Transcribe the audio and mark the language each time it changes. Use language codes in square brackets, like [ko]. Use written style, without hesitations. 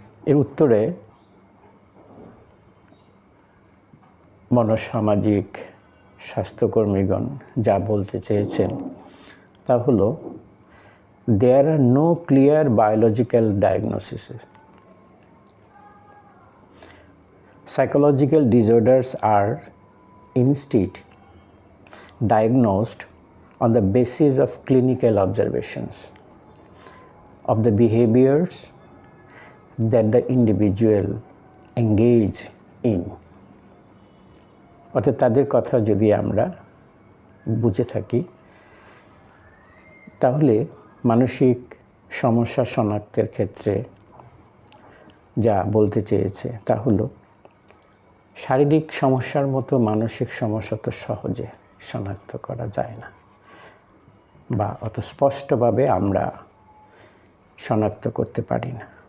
[bn] এর উত্তরে মনোসামাজিক স্বাস্থ্যকর্মীগণ যা বলতে চেয়েছেন তা হলো [en] there are no clear biological diagnoses. Psychological disorders are instead diagnosed on the basis of clinical observations of the behaviors that the individual engage in. [bn] অর্থাৎ তাদের কথা যদি আমরা বুঝে থাকি তাহলে মানসিক সমস্যা শনাক্তের ক্ষেত্রে যা বলতে চেয়েছে তা হলো শারীরিক সমস্যার মতো মানসিক সমস্যা তো সহজে শনাক্ত করা যায় না, বা অত স্পষ্টভাবে আমরা শনাক্ত করতে পারি না।